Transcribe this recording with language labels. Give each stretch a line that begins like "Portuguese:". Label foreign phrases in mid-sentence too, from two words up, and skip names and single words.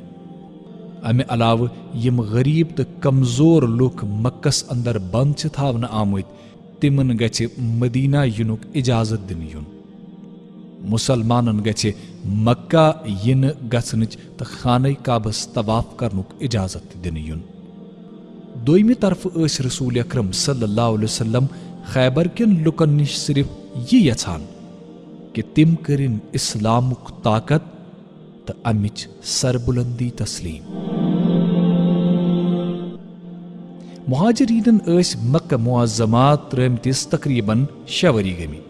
Kashmiri: امہِ علاوٕ یِم غریٖب تہٕ کمزور لُکھ مکس اندر بنٛد چھِ تھاونہٕ آمٕتۍ، تمن گژھِ مدینہ ینُک اجازت دِنہٕ یُن. مسلمانن گژھِ مکہ ینہٕ گژھنٕچ تہٕ خانہ کعبس طواف کرنُک اجازت دِنہٕ یُن. دویمہِ طرفہٕ ٲسۍ رسول اکرم صلی اللہ علیہ وسلم خیبر کٮ۪ن لُکن نِش صرف یہِ یژھان کہ تِم کٔرِنۍ اسلامُک طاقت تہٕ امِچ سربلندی تسلیم. مہاجرینن ٲسۍ مکہ معظمہ ترٲمتِس تقریباً 6 ؤری گٔمٕتۍ.